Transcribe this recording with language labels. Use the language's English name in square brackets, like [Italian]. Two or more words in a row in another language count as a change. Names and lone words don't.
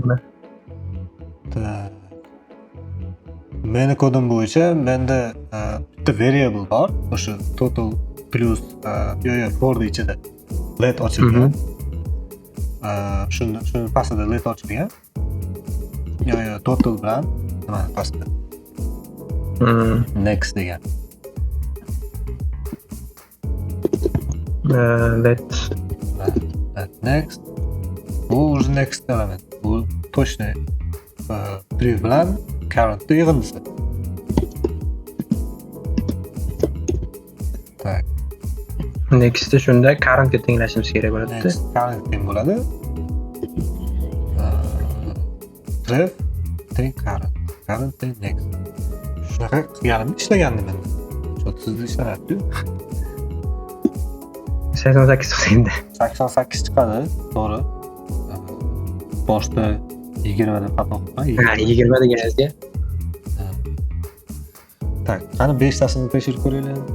[Uzbek] Meni kodim bo'yicha menda bitta variable bor, o'sha total plus for ichida let ochilgan. Shuni pastida let ochilgan. Total bilan nima pastda. Next degan. [English] Let next. [Uzbek] Bu уже [English] next element. [Uzbek] Bu точно prev bilan current yig'indisi. [Russian] Tak. [Uzbek] Next'da shunda current ga tenglashimiz kerak bo'ladi. Next current teng bo'ladi. Prev teng current. Current teng next. Shunaqa qilganimda ishlagandim men. Sizda ishlayapti. 88 chiqdi endi. 88 chiqadi, to'g'ri. Boshda 20 deb xato qilma. 20 deganingizga. Tak, qani 5 tasini tekshirib ko'raylik.